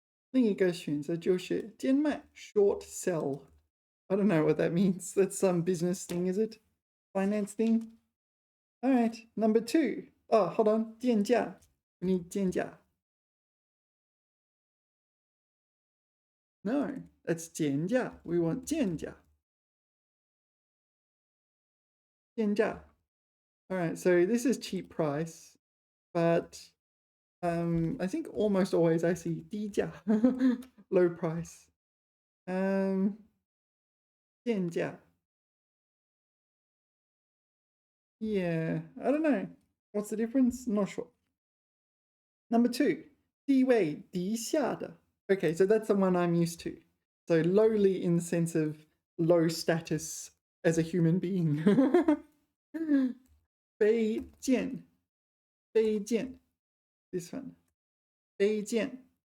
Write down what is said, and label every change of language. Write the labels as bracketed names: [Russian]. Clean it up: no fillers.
[Chinese] 另一个选择就是贱卖 [English] short sell. I don't know what that means. That's some business thing, is it? Finance thing? All right. Number 2. Oh, hold on. 贱价.We need 贱价. No, that's 减价.We want 贱价. [Chinese] 贱价. [English] All right, so this is cheap price, but I think almost always I see 低价, low price. [Chinese] 贱价. [English] Yeah, I don't know. What's the difference? Not sure. [Chinese] Number 2, 地位低下的. [English] Okay, so that's the one I'm used to. So lowly in the sense of low status as a human being. [Chinese] 卑贱.卑贱.This one. 卑贱.